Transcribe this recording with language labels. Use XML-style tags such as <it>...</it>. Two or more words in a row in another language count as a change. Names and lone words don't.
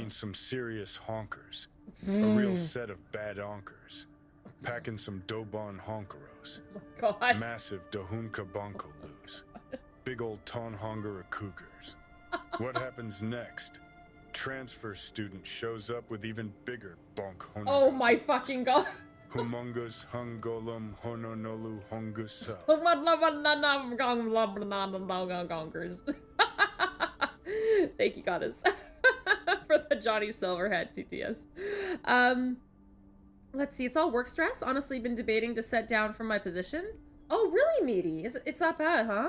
<en>I mean, some serious honkers. A real set of bad honkers. Packing some Dobon honkeros. Oh my god. Massive Dohunka Bonkolus. Big old Tonhongera cougars. What happens next? Transfer student shows up with even bigger bonk honga. Oh my fucking god. Humungus hungolum hononolu hongusa. Thank you, goddess, for the Johnny Silverhead TTS. Let's see. It's all work stress. Honestly, been debating to set down from my position. Oh, really, Meaty? It's that bad, huh?</en>